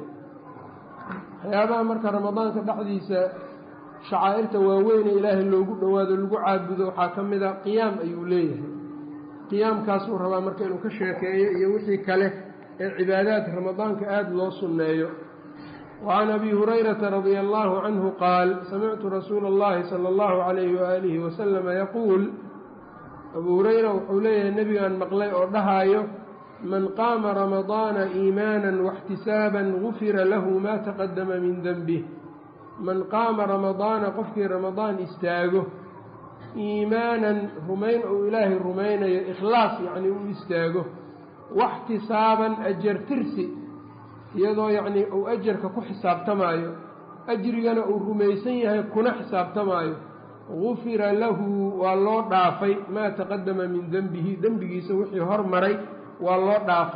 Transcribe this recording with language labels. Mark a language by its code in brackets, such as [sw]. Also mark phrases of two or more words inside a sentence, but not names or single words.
[so] waxyaabaha marka ramadaanka dhexdiisa shacaa'irta waaweyne ilaahay loogu dhowaado lagu caabudo waxaa ka mida qiyaam ayuu leeyahay. qiyaamkaasuu rabaa marka inuu ka sheekeeyo iyo wixii kale ee cibaadaad ramadaanka aada loo sunneeyo. [ar] وعن أبي هريرة رضي الله عنه قال: سمعت رسول الله صلى الله عليه وآله وسلم يقول: أبو هريرة [so] wuxuu leeyahay nebigaan maqlay oo dhahaayo: [ar] من قام رمضان إيمانا واحتسابا غفر له ما تقدم من ذنبه. من قام رمضان [so] qofkii رمضان istaago إيمانا rumayn uu ilaahay rumaynayo, ikhlaas yacnii uu istaago, واxtisaaban ajar tirsi iyadoo yacnii uu ajarka ku xisaabtamaayo, ajrigana uu rumaysan yahay kuna xisaabtamaayo, [ar] غفر له [so] waa loo dhaafay [ar] ما تقدم من ذنبه, [so] dembigiisa wixii hormaray waa loo dhaafay.